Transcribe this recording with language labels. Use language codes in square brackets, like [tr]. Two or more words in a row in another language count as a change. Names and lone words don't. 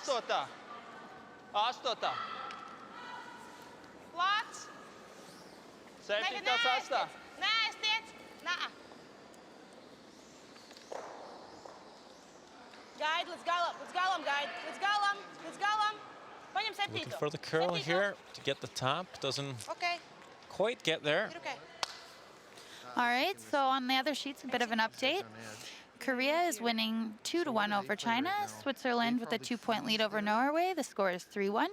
[lv] astotā. Astotā. Plāts. Septītā, sastā. Neaiztiec. Nā. Gaidi līdz galam. Līdz galam gaidi. Līdz galam. Līdz galam. Paņem [en] Looking [lv] septīto. [en] for the curl [lv] Septīto. [en] here to get the tap, doesn't Ok. quite get there. [lv] Ir ok. [en] All right, so on the other sheets, a bit of an update. Korea is winning 2-1 over China. Switzerland with a 2-point lead over Norway. The score is 3-1.